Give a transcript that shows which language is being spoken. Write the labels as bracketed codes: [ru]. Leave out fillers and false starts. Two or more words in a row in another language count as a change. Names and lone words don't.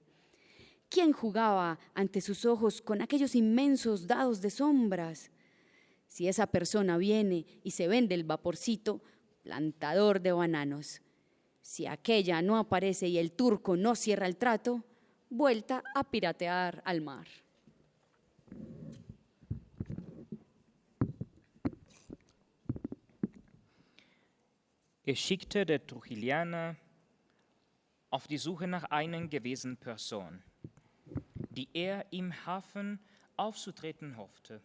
[es] ¿Quién jugaba ante sus ojos con aquellos inmensos dados de sombras? Si esa persona viene y se vende el vaporcito, plantador de bananos. Si aquella no aparece y el turco no cierra el trato, vuelta a piratear al mar. [de] Schickte der Trujilianer auf die Suche nach einer gewissen Person, die im Hafen aufzutreten hoffte.